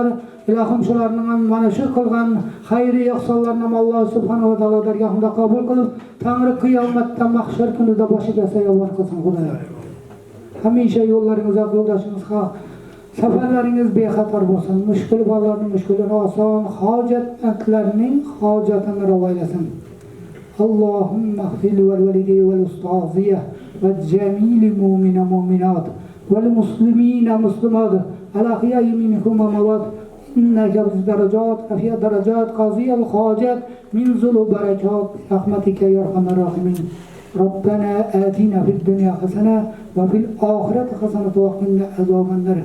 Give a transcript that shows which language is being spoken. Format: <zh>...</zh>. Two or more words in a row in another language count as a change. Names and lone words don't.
<uz>Ilohim shularning ham mana shu qilgan xayri ihsonlarni Alloh</uz> <ar>سبحانه وتعالى</ar> <uz>dargohida qabul qilib, Tangri qiyomatda mahshar kunida boshiga sayobat qilsin Xudoyim. Hamisha yo'llaringiz yo'ldoshingiz safarlaringiz bexatar bo'lsin. Mushkul bolalarning mushkulini oson, hojatlarning hojatini ravo eylesin.</uz> <ar>اللهم اغفر ولوالدي ولأستاذي وجميع المؤمنين والمؤمنات والمسلمين والمسلمات الأحياء منهم والأموات إنك بدرجات عافية درجات قاضي الحاجات من ذلو بركات رحمتك يا أرحم الراحمين. ربنا آتنا في الدنيا حسنة وفي الآخرة حسنة وقنا عذاب النار.</ar>